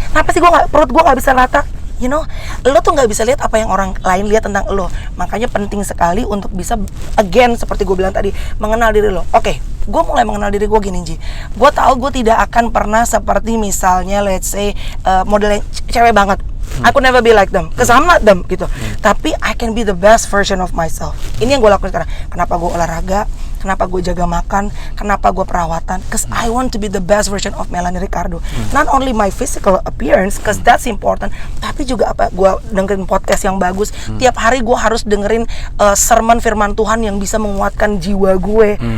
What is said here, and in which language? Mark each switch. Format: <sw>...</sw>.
<id>Kenapa sih perut gue nggak bisa rata?</id> <en>You know,</en> <id>lo tuh nggak bisa lihat apa yang orang lain lihat tentang lo. Makanya penting sekali untuk bisa, again, seperti gue bilang tadi, mengenal diri lo. Oke, gue mulai mengenal diri gue gini, Ji. Gue tahu gue tidak akan pernah seperti misalnya,</id> <en>let's say,</en> <id>modelnya cewek banget.</id> <en>I could never be like them, cause I'm not them, gitu. Tapi I can be the best version of myself.</en> <id>Ini yang gue lakukan sekarang. Kenapa gue olahraga? Kenapa gue jaga makan? Kenapa gue perawatan?</id> <en>Cause I want to be the best version of Melanie Ricardo. Not only my physical appearance, cause that's important,</en> <id>tapi juga gue dengerin podcast yang bagus. Tiap hari gue harus dengerin sermon firman Tuhan yang bisa menguatkan jiwa gue.</id>